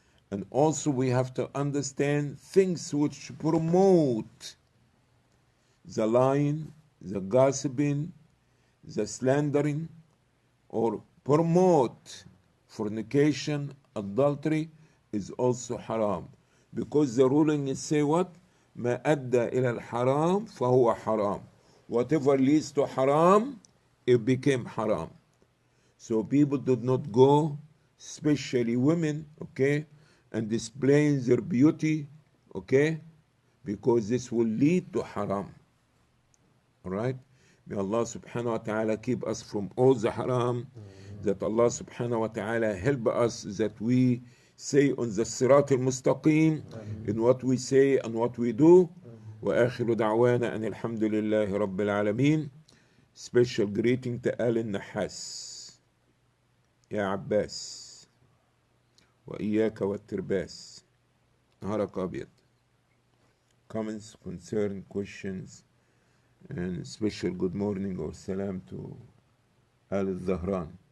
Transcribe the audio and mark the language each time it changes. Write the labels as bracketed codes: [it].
[en] And also we have to understand things which promote the lying, the gossiping, the slandering, or promote fornication, adultery is also haram. Because the ruling is say what? [ar] ما أدى إلى الحرام فهو حرام. [en] Whatever leads to haram, it became haram. So people did not go, especially women, okay, and displaying their beauty, okay, because this will lead to haram. All right? May Allah subhanahu wa ta'ala keep us from all the haram, that Allah subhanahu wa ta'ala help us that we say on the sirat al-mustaqim in what we say and what we do. [ar] وآخر دعوانا أن الحمد لله رب العالمين. [en] Special greeting to Al Nahas, [ar] يا عباس وإياك والترباس. نهارك أبيض. [en] Comments, concern, questions, and special good morning or salam to Al Zahran.